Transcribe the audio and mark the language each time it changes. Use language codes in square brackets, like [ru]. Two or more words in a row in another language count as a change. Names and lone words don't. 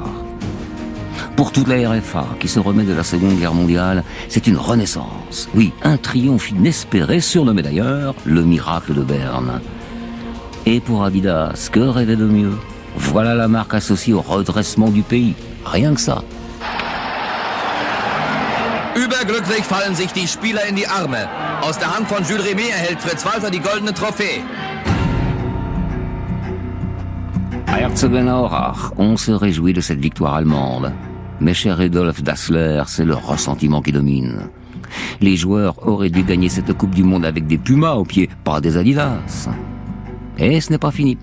[fr] Pour toute la RFA qui se remet de la Seconde Guerre mondiale, c'est une renaissance. Oui, un triomphe inespéré, surnommé d'ailleurs le miracle de Berne. Et pour Adidas, que rêver de mieux? Voilà la marque associée au redressement du pays. Rien que ça. [de] Überglücklich fallen sich die Spieler in die Arme. Aus der Hand von Jules Rimet erhält Fritz Walter die goldene Trophäe. [fr] À Herzogenaurach, on se réjouit de cette victoire allemande. Mais cher Rudolf Dassler, c'est le ressentiment qui domine. Les joueurs auraient dû gagner cette Coupe du Monde avec des Pumas aux pieds, pas des Adidas. Et ce n'est pas fini.